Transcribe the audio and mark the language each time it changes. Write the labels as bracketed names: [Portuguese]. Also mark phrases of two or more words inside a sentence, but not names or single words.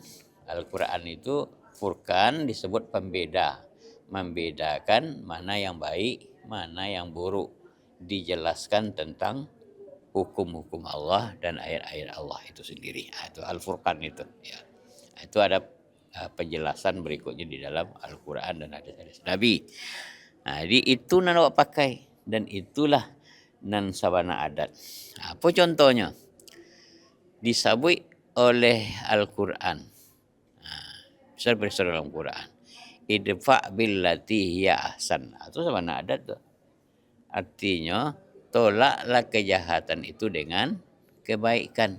[Indonesian] Al-Quran itu furqan disebut pembeda, membedakan mana yang baik, mana yang buruk, dijelaskan tentang hukum-hukum Allah dan ayat-ayat Allah itu sendiri. Nah, itu Al-Furqan itu, ya. Itu ada penjelasan berikutnya di dalam Al-Quran dan hadis-hadis Nabi. [Minangkabau] Nah, jadi itu nan awak pakai dan itulah nan sabana adat. [Indonesian] Apa contohnya? Disabui oleh Al-Quran. Besar dalam Quran. [Arabic] Idfa billati hiya ahsan. [Minangkabau] Itu sabana adat tuh. [Indonesian] Artinya tolaklah kejahatan itu dengan kebaikan.